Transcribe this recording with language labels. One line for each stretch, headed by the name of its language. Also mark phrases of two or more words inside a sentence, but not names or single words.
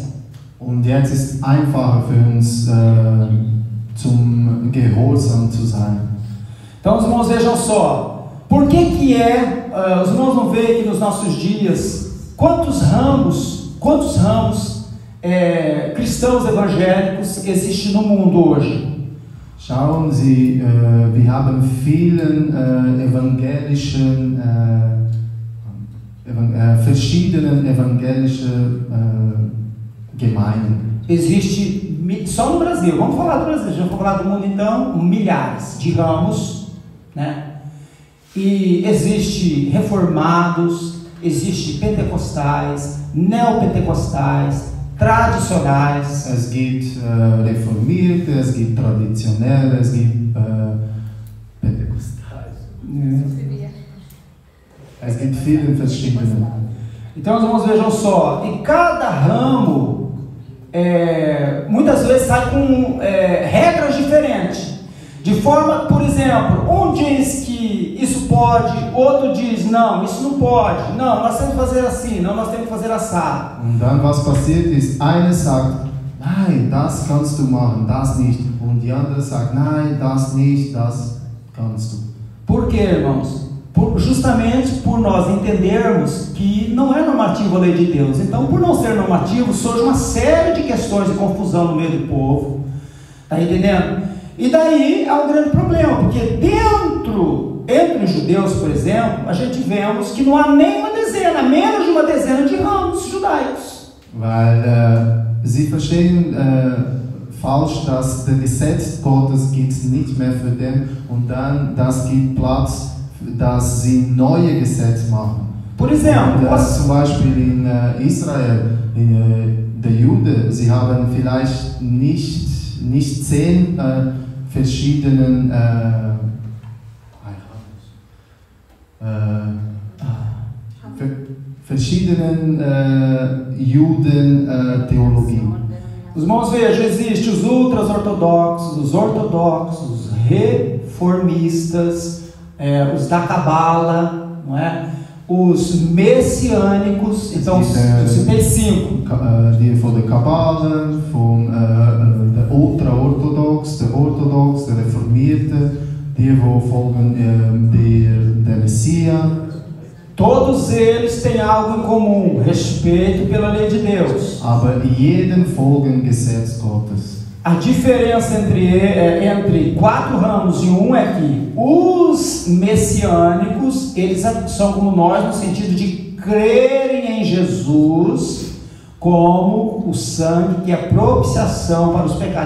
German: Und jetzt ist einfacher für uns zum Gehorsam zu sein.
Portuguese: Então os irmãos vejam só, por que os irmãos não veem que nos nossos dias quantos ramos cristãos evangélicos existem no mundo hoje?
German: Schauen Sie, wir haben vielen evangelischen, verschiedenen evangelischen Gemeinden.
Portuguese: Existe, só no Brasil, vamos falar do Brasil, já vou falar do mundo então, milhares de ramos, né? E existe reformados, existe pentecostais, neopentecostais, tradicionais.
German: Es gibt Reformierte, es gibt Traditionelle, es gibt Pentekostale. Es gibt viele verschiedene.
Portuguese: Então os irmãos vejam só, e cada ramo muitas vezes sai com regras diferentes. De forma, por exemplo, um diz que isso pode, outro diz não, isso não pode, não, nós temos que fazer assim, não, nós temos que fazer assado.
German: Und dann was passiert ist, einer sagt, nein, das kannst du machen, das nicht. Und die andere sagt, nein, das nicht, das kannst du.
Portuguese: Por quê, irmãos? Justamente por nós entendermos que não é normativo a lei de Deus. Então, por não ser normativo, surge uma série de questões de confusão no meio do povo. Está entendendo? E daí há um grande problema, porque entre os judeus, por exemplo, a gente vemos que não há nem uma dezena, menos de uma dezena de ramos judaicos.
German: Weil sie verstehen falsch, dass das Gesetz Gottes gibt es nicht mehr für den und dann das gibt Platz, dass sie neue Gesetze machen.
Portuguese: Por exemplo,
German: zum Beispiel in Israel, der Jude, sie haben vielleicht nicht 10 verschiedenen Juden-Theologien.
Portuguese: Os irmãos vejam, existem os ultra-ortodoxos, os ortodoxos, os reformistas, os da Cabala, não é? Os messiânicos. Então, eu citei 5.
German: Die von der Kabbale, von der Ultra-Orthodox, der Orthodox, der Reformierte, die folgen der Messias.
Portuguese: Todos eles têm algo em comum: respeito pela lei de Deus.
German: Aber jeden folgen Gesetz Gottes.
Portuguese: A diferença entre 4 ramos e um é que os messiânicos, eles são como nós no sentido de crerem em Jesus como o sangue que é propiciação para os pecados.